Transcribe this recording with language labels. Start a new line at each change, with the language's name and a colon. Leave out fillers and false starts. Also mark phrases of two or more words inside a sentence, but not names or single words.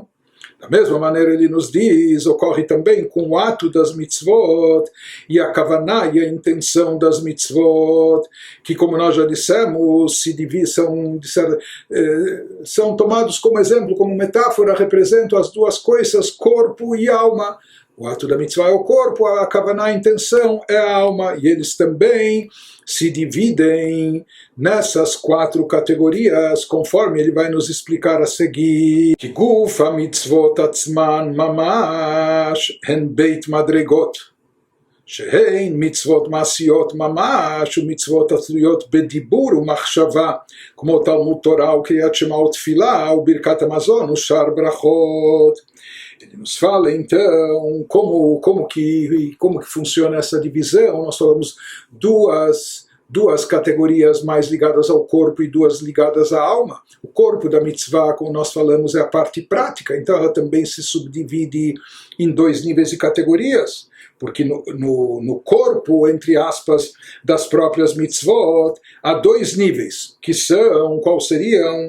Portuguese: Da mesma maneira ele nos diz, ocorre também com o ato das mitzvot e a kavaná e a intenção das mitzvot, que como nós já dissemos, são tomados como exemplo, como metáfora, representam as 2 coisas, corpo e alma. O ato da mitzvah é o corpo, a kavaná, a intenção, é a alma, e eles também se dividem nessas 4 categorias, conforme ele vai nos explicar a seguir.
Hebrew: דגופא מצוות עצמן ממש הן ב' מדרגות, שהן מצוות מעשיות ממש ומצוות התלויות בדיבור ומחשבה, כמו תלמוד תורה וקריאת שמע ותפילה וברכת המזון ושאר ברכות.
Portuguese: Ele nos fala então como que funciona essa divisão. Nós falamos duas categorias mais ligadas ao corpo e 2 ligadas à alma. O corpo da mitzvah, como nós falamos, é a parte prática, então ela também se subdivide em 2 níveis de categorias, porque no corpo, entre aspas, das próprias mitzvot, há 2 níveis, que são, qual seriam?